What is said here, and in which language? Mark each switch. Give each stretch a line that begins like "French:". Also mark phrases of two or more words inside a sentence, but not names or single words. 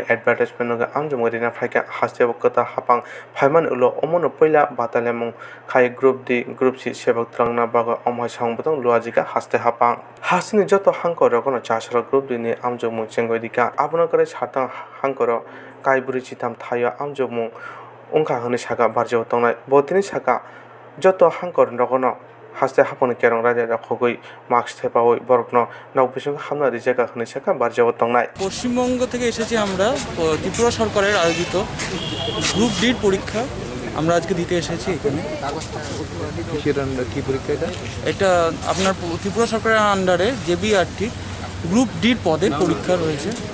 Kok Borok: advertisement noga amjumung rina phaika haste bokota hapang phaiman ulo omono poila batalemung khai group si sebak trangna baga omhai sangbutang luajika haste hapang hasni joto hangko rokono chasra group ni amjumung chengoidika abona kore satang hangkoro kaiburi chitam thayo amjumung ungka hone saka barjao tongnai botini saka joto hangkor rokono haste hapone Kerong Raida Rakhugwino mask thepawoi borokno nokbisung hamna rijeka hone saka barjao tongnai
Bangla: পশ্চিমবঙ্গ থেকে এসেছি আমরা ত্রিপুরা সরকারের আয়োজিত গ্রুপ ডি পরীক্ষা আমরা আজকে দিতে এসেছি এখানে কি পরীক্ষা এটা আপনার ত্রিপুরা সরকারের আন্ডারে JBRT গ্রুপ ডি পদের পরীক্ষা রয়েছে।